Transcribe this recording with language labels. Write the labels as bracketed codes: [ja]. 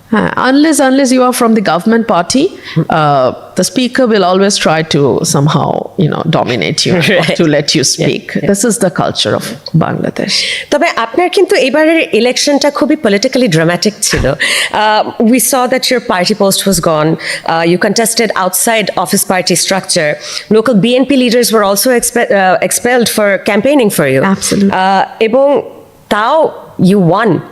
[en] Unless you are from the government party, the speaker will always try to somehow, dominate you, to let you speak. This is the culture of Bangladesh. [bn] তবে আপনার কিন্তু এবারের ইলেকশনটা খুবই [en] politically dramatic [bn] ছিল. [en] We saw that your party post was gone. You contested outside office party structure. Local BNP leaders were also expelled for campaigning for you. Absolutely. [bn] এবং তাও [en] you won.